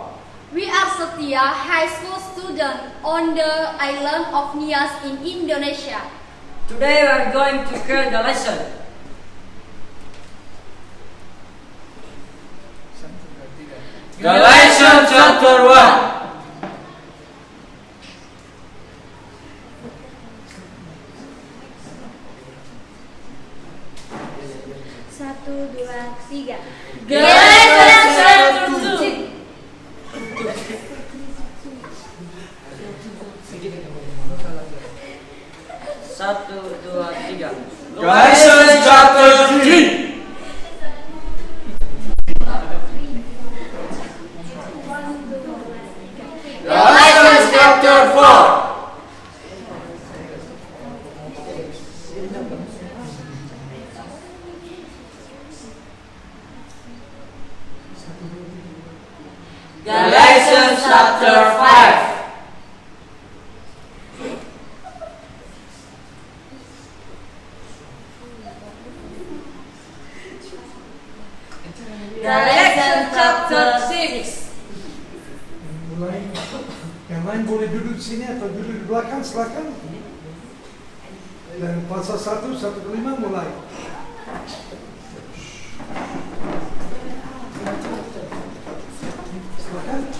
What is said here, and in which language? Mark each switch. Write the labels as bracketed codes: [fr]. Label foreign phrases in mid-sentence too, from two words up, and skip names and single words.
[en] We are Setia, high school student on the island of Nias in Indonesia. Today we are going to hear the lesson. Galatians chapter 1. [id] Satu, dua, tiga. [en] Galatians chapter 2. [id] Satu, dua, tiga. [en] Galatians chapter 3. Galatians chapter 4. Galatians chapter 5. Galatians chapter 6. [id] Mulai. Yang lain boleh duduk di sini atau duduk di belakang, silakan. Dan pasal 1 sampai 5 mulai. Silakan.